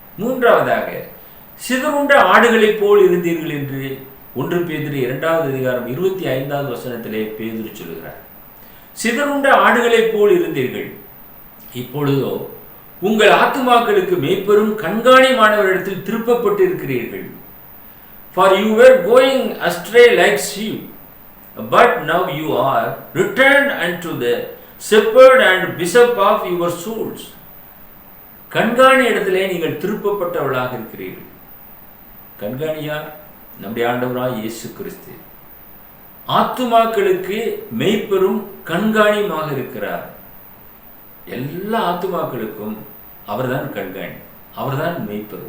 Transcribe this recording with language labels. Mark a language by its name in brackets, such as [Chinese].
[Tamil] மூன்றாவதாக, சிதறுண்ட ஆடுகளைப் போல் இருந்தீர்கள் என்று 1 பேதுரு 2வது அதிகாரம் 25வது வசனத்திலே பேதுரு சொல்லுகிறார். சிதறுண்ட ஆடுகளைப் போல் இருந்தீர்கள், இப்பொழுதோ உங்கள் ஆத்துமாக்களுக்கு மேய்ப்பெரும் கண்காணிமானவரிடத்தில் திருப்பப்பட்டு இருக்கிறீர்கள். [English] For you were going astray like sheep, but now you are returned unto the shepherd and bishop of your souls. [Tamil] கண்காணி இடத்திலே நீங்கள் திருப்பப்பட்டவர்களாக இருக்கிறீர்கள். கண்காணியார் நம்முடைய ஆண்டவராய் இயேசு கிறிஸ்து. ஆத்துமாக்களுக்கு மெய்ப்பெரும் கண்காணியுமாக இருக்கிறார். எல்லா ஆத்துமாக்களுக்கும் அவர்தான் கண்காணி, அவர்தான் மெய்ப்பர்.